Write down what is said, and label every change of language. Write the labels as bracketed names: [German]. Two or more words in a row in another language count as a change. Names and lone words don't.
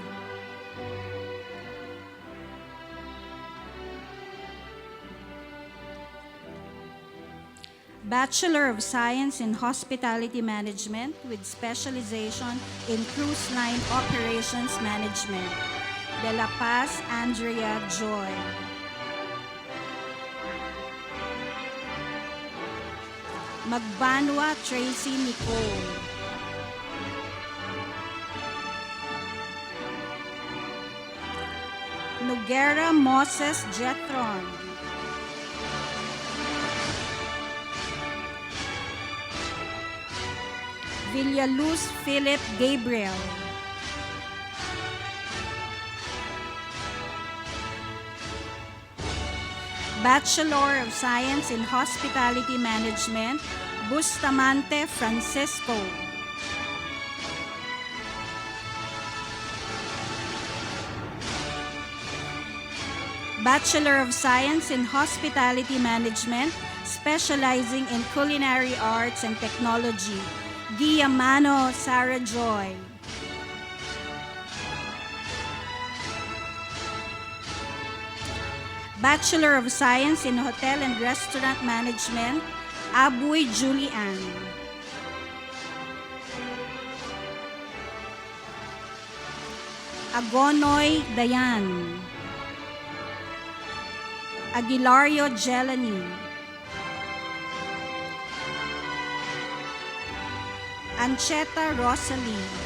[English] Bachelor of Science in Hospitality Management with specialization in Cruise Line Operations Management. De La Paz Andrea Joy. Magbanwa Tracy Nicole. Noguera Moses Jetron. Villaluz Philip Gabriel. Bachelor of Science in Hospitality Management, Bustamante Francisco. Bachelor of Science in Hospitality Management, specializing in Culinary Arts and Technology, Guillamano Sarah Joy. Bachelor of Science in Hotel and Restaurant Management, Abuy Julian. Agonoy Dayan. Aguilario Jelani. Ancheta Rosalie.